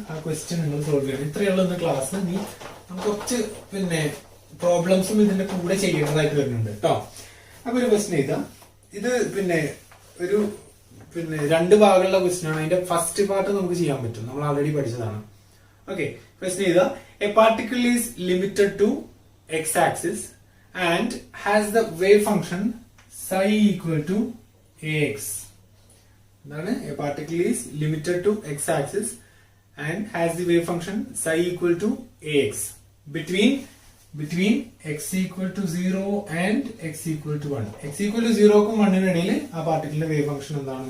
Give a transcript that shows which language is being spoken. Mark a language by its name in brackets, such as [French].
[Malayalam] ആ ക്വസ്റ്റ്യൻ നിങ്ങൾ സോൾവ് ചെയ്യണം. ഇത്രയുള്ള ഇന്ന് ക്ലാസ്. നമുക്ക് കുറച്ച് പ്രോബ്ലംസും ഇതിന്റെ കൂടെ ചെയ്യേണ്ടതായിട്ട് വരുന്നുണ്ട് കേട്ടോ. അപ്പൊ ഒരു ക്വസ്റ്റ്യൻ എഴുതാം. ഇത് ഒരു രണ്ട് ഭാഗമുള്ള ക്വസ്റ്റ്യൻ ആണ്. അതിന്റെ ഫസ്റ്റ് പാർട്ട് നമുക്ക് ചെയ്യാൻ പറ്റും, നമ്മൾ ആൾറെഡി പഠിച്ചതാണ്. ഓക്കെ, ക്വസ്റ്റ്യൻ എഴുതാം. [English] A particle is limited to x axis and has the wave function psi equal to ax. A particle is limited to x-axis and has the wave function psi equal to ax between x equal to 0 and x equal to 1. x equal to 0 [Malayalam] ക്കും 1 നും ഇടയിൽ ആ പാർട്ടിക്കിളിന്റെ wave function എന്താണ്?